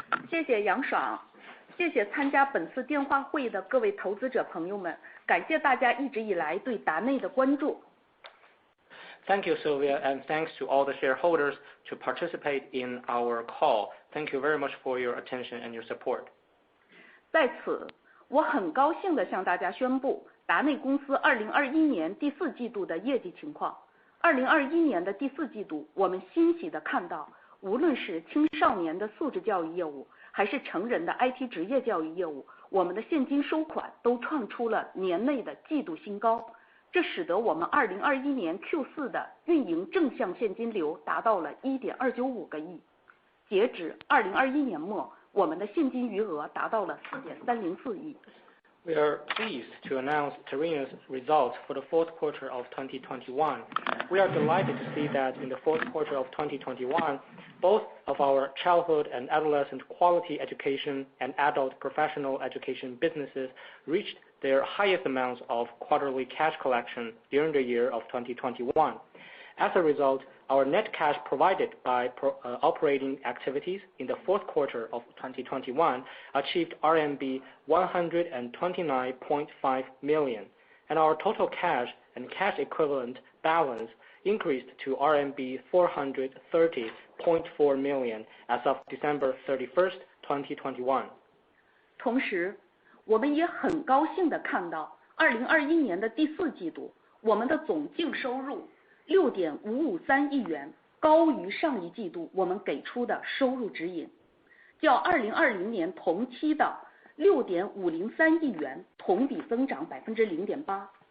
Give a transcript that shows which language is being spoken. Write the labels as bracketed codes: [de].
[zh] 谢谢杨爽，谢谢参加本次电话会的各位投资者朋友们，感谢大家一直以来对达内的关注。 [en] Thank you, Sylvia, and thanks to all the shareholders to participate in our call. Thank you very much for your attention and your support. [zh] 在此，我很高兴地向大家宣布达内公司2021年第四季度的业绩情况。 2021年的第四季度，我们欣喜地看到，无论是青少年的素质教育业务，还是成人的 IT 职业教育业务，我们的现金收款都创出了年内的季度新高。这使得我们2021年 Q4 的运营正向现金流达到了 1.295 个亿。截止2021年末，我们的现金余额达到了 4.304 亿。 [en] We are pleased to announce Tarena's results for the fourth quarter of 2021. We are delighted to see that in the fourth quarter of 2021, both of our childhood and adolescent quality education and adult professional education businesses reached their highest amounts of quarterly cash collection during the year of 2021. As a result, our net cash provided by operating activities in the fourth quarter of 2021 achieved RMB 129.5 million, and our total cash and cash equivalent balance increased to RMB 430.4 million as of December 31st, 2021. [zh] 同时，我们也很高兴地看到，2021年的第四季度，我们的总净收入6.553亿元，高于上一季度我们给出的收入指引，较2020年同期的6.503亿元同比增长 0.8%。